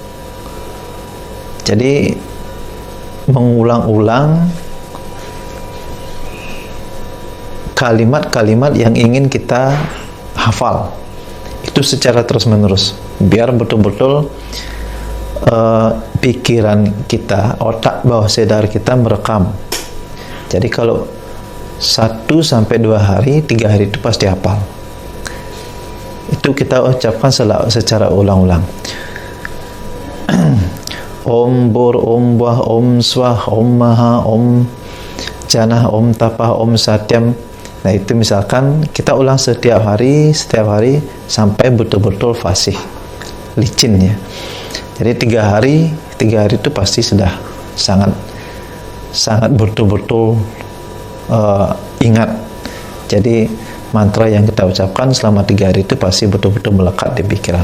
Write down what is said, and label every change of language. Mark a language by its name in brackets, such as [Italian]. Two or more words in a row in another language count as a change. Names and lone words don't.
[Indonesian] Jadi mengulang-ulang kalimat-kalimat yang ingin kita hafal itu secara terus-menerus, biar betul-betul pikiran kita, otak bawah sadar kita merekam. Jadi kalau 1-2 hari, 3 hari itu pasti hafal. Itu kita ucapkan secara ulang-ulang. [Sanskrit] Om Bur, Om Bah, Om Swah, Om Maha, Om Janah, Om Tapah, Om Satyam. [Indonesian] Nah, itu misalkan kita ulang setiap hari sampai betul-betul fasih, licin ya. Jadi 3 hari itu pasti sudah sangat betul-betul ingat. Jadi mantra yang kita ucapkan selama 3 hari itu pasti betul-betul melekat di pikiran.